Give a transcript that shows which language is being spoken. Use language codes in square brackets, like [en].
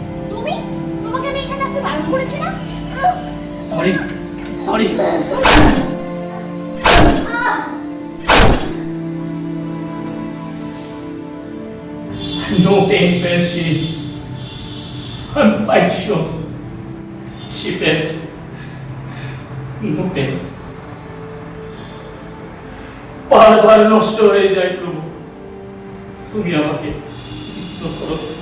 [bn] তুমি তোমাকে আমি এখানে আসতে বারণ করেছি না? [en] Sorry sorry No pain felt she. I'm quite sure she felt no pain. [bn] বারবার নষ্ট হয়ে যায় প্রভু, তুমি আমাকে পবিত্র করো।